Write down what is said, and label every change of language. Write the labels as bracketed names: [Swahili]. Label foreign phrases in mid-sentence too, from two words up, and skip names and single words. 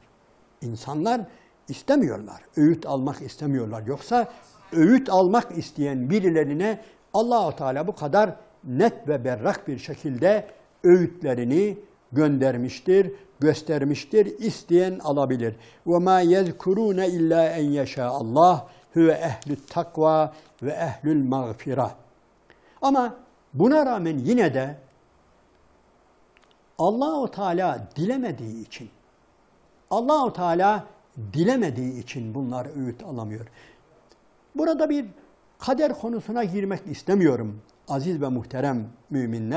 [Turkish] İnsanlar istemiyorlar. Öğüt almak istemiyorlar. Yoksa öğüt almak isteyen birilerine Allah-u Teala bu kadar net ve berrak bir şekilde öğütlerini göndermiştir, göstermiştir. İsteyen alabilir. [Arabic] وَمَا يَذْكُرُونَ اِلَّا اَنْ يَشَاءَ اللّٰهِ هُوَ اَهْلُ التَّقْوَى وَاَهْلُ الْمَغْفِرَةِ. [Turkish] Ama buna rağmen yine de Allah-u Teala dilemediği için, Allah-u Teala dilemediği için bunlar öğüt alamıyor. Burada bir kader konusuna girmek istemiyorum aziz ve muhterem müminler.